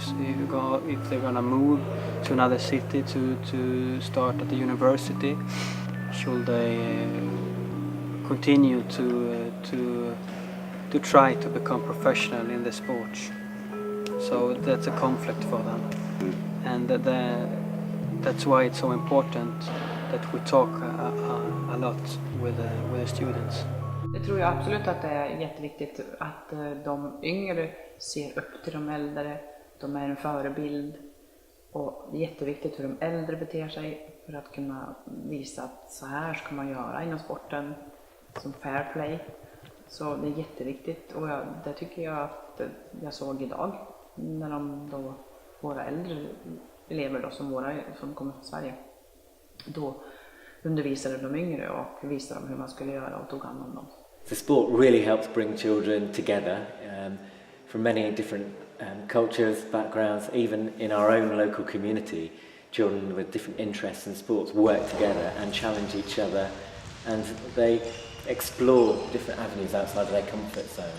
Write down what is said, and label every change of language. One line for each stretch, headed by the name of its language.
English: If they're gonna move to another city to start at the university, should they continue to try to become professional in the sport? So that's a conflict for them, and that's why it's so important that we talk a lot with the students.
Swedish: Jag tror jag absolut att det är jätteviktigt att de yngre ser upp till de äldre, de är en förebild, och det är jätteviktigt hur de äldre beter sig för att kunna visa att så här ska man göra inom sporten som fair play. Så det är jätteviktigt, och det tycker jag att jag såg idag när våra äldre elever då, som kommer från Sverige, då undervisade de yngre och visade dem hur man skulle göra och tog hand om dem.
English: The sport really helps bring children together from many different cultures, backgrounds, even in our own local community. Children with different interests in sports work together and challenge each other, and they explore different avenues outside of their comfort zone.